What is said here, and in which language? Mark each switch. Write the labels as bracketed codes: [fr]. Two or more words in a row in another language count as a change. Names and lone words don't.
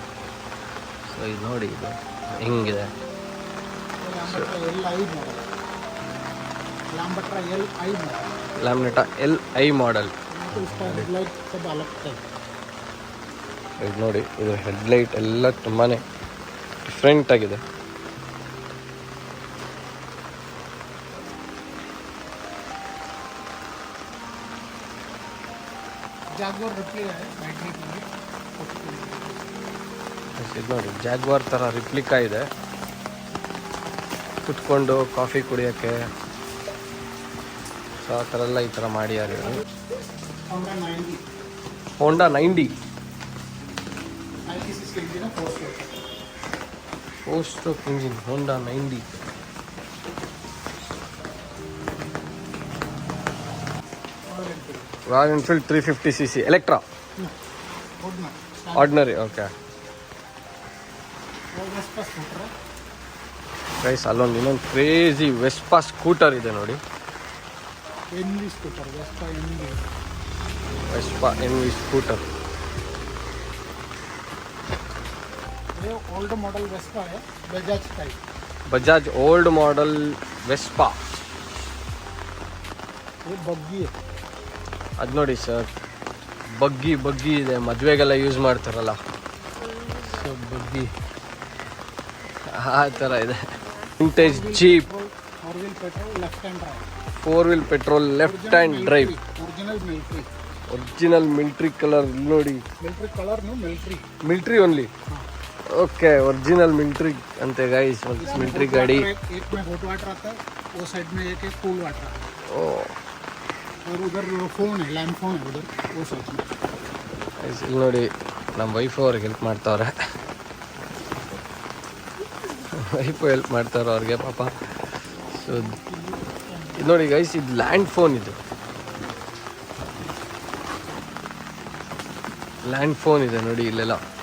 [kn] ಸೊ ಇದು ನೋಡಿ, ಇದು ಹೆಂಗಿದೆ. [hi] लैम्बर्टा एल आई मॉडल [kn] ಲ್ಯಾಮ್ನೆಟಾ LI ಮಾಡೆಲ್. [hi] उसका हेडलाइट सब अलग है [kn] ಇದು ನೋಡಿ, ಇದು ಹೆಡ್ಲೈಟ್ ಎಲ್ಲ ತುಂಬಾ ಡಿಫ್ರೆಂಟ್ ಆಗಿದೆ. [hi] जागवार रिप्ले है बैटरी के लिए [kn] ಇದು ನೋಡಿ, ಜಾಗ್ವಾರ್ ಥರ ರಿಪ್ಲಿಕಾ ಇದೆ. ಕುತ್ಕೊಂಡು ಕಾಫಿ ಕುಡಿಯೋಕ್ಕೆ ಸೊ ಆ ಥರ ಎಲ್ಲ ಈ ಥರ ಮಾಡ್ಯಾರ. [hi] होंडा 90 [kn] ಹೋಂಡಾ 90 [en] 96 engine 4 stroke 4 stroke engine Honda 90. [kn] ರಾಯಲ್ ಎನ್ಫೀಲ್ಡ್ 350cc ಎಲೆಕ್ಟ್ರಾ ಆರ್ಡಿನರಿ. ಓಕೆ [hi] वेस्पा स्कूटर [kn] ಗೈಸ್, ಅಲ್ಲೊಂದು ಇನ್ನೊಂದು ಕ್ರೇಜಿ ವೆಸ್ಪಾ ಸ್ಕೂಟರ್ ಇದೆ ನೋಡಿ. [hi] एनवी स्कूटर वेस्पा एनवी [kn] ವೆಸ್ಪಾ NV ಸ್ಕೂಟರ್. [hi] ये [en] old model [hi] वेस्पा है बजाज टाइप [kn] ಬಜಾಜ್ [en] old model [kn] ವೆಸ್ಪಾ. [hi] ये बग्गी है [kn] ಅದು ನೋಡಿ ಸರ್, ಬಗ್ಗಿ ಇದೆ, ಮದುವೆಗೆಲ್ಲ ಯೂಸ್ ಮಾಡ್ತಾರಲ್ಲ, ಸೊ ಬಗ್ಗಿ ಆ ಥರ ಇದೆ. ವಿಂಟೇಜ್ ಜೀಪ್, [en] 4 wheel petrol left hand drive 4 wheel petrol left hand drive. original military original military colour [kn] ನೋಡಿ, [en] military colour no military military only. [kn] ಓಕೆ, [en] original military [kn] ಅಂತೆ ಗೈಸ್, ಮಿಲ್ಟ್ರಿ ಗಾಡಿ. [hi] एक में [en] hot water [hi] आता है वो साइड में एक [en] cool water [hi] आता है ಓ और उधर फोन है [en] land phone [hi] है उधर वो साइड में [kn] guys, ಇಲ್ಲಿ ನೋಡಿ, ನಮ್ಮ ವೈಫ್ ಅವ್ರಿಗೆ ಹೆಲ್ಪ್ ಮಾಡ್ತಾವ್ರೆ. ವೈಫು ಹೆಲ್ಪ್ ಮಾಡ್ತಾರೆ ಅವ್ರಿಗೆ ಪಾಪ. ಸೊ ಇದು ನೋಡಿ ಗೈಸ್, ಇದು [en] land phone, [kn] ಇದು [en] land phone [kn] ಇದೆ ನೋಡಿ ಇಲ್ಲೆಲ್ಲ.